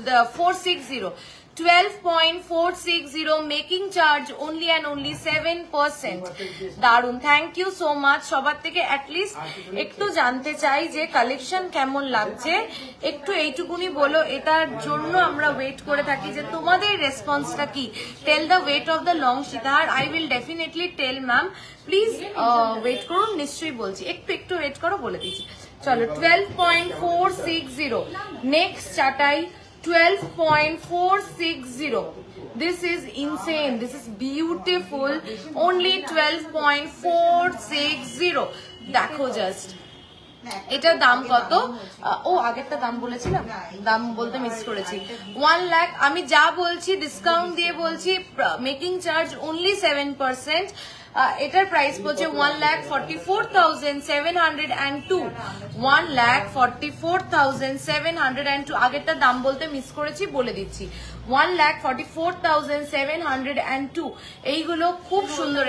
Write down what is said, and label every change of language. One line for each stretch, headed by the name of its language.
English: The 460, 12.460 making charge only and only 7%।
Bangla: দারুন,
English: Thank you so much.
Bangla: সবার থেকে at least একটু জানতে চাই যে কালেকশন কেমন লাগছে, একটু এইটুকুনি বলো। এটার জন্য আমরা ওয়েট করে থাকি যে তোমাদের রেসপন্সটা কি।
English: Tell the weight of the long sitahar. I will definitely tell ma'am,
Bangla: please wait করুন, নিশ্চয়ই বলছি। একটু ওয়েট করো, বলে দিচ্ছি। চলো 12.460 নেক্সট চাটাই 12.460।
English: This is insane, this is beautiful, only 12.460।
Bangla: দেখো জাস্ট এটার দাম কত। ও আগেরটা দাম বলেছিলাম, দাম বলতে মিস করেছি। 1 লাখ। আমি যা বলছি ডিসকাউন্ট দিয়ে বলছি, মেকিং চার্জ অনলি 7%। এটার প্রাইস পড়ছে 1,44,702 1,44,702 আগেরটা দাম বলতে মিস করেছি, বলে দিচ্ছি 1,44,702 এইগুলো খুব সুন্দর।